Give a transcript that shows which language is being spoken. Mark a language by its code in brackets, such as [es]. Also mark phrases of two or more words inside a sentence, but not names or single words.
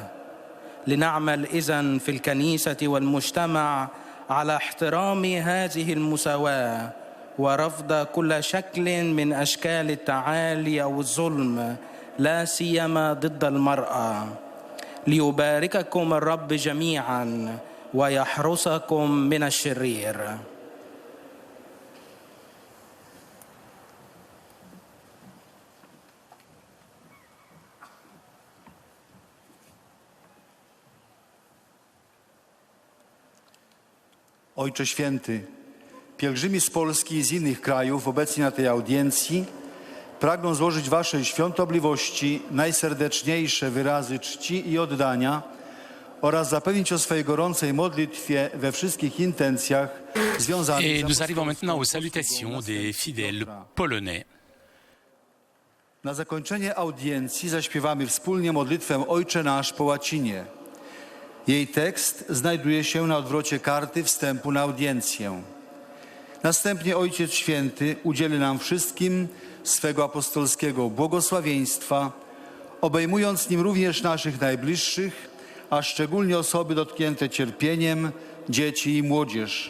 [ar] لنعمل إذن في الكنيسة والمجتمع على احترام هذه المساواة ورفض كل شكل من أشكال التعالي أو الظلم، لا سيما ضد المرأة. ليبارككم الرب جميعاً ويحرسكم من الشرير. [pl] Ojcze Święty, pielgrzymi z Polski i z innych krajów obecni na tej audiencji pragną złożyć Waszej świątobliwości najserdeczniejsze wyrazy czci i oddania oraz zapewnić o swojej gorącej modlitwie we wszystkich intencjach związanych [fr] Et [pl] z [fr] nous arrivons maintenant aux [pl] apostolską [fr] salutations [pl] służbą [fr] des fidèles polonais. [pl] Na zakończenie audiencji zaśpiewamy wspólnie modlitwę Ojcze Nasz po łacinie. Jej tekst znajduje się na odwrocie karty wstępu na audiencję. Następnie Ojciec Święty udzieli nam wszystkim swego apostolskiego błogosławieństwa, obejmując nim również naszych najbliższych, a szczególnie osoby dotknięte cierpieniem, dzieci i młodzież.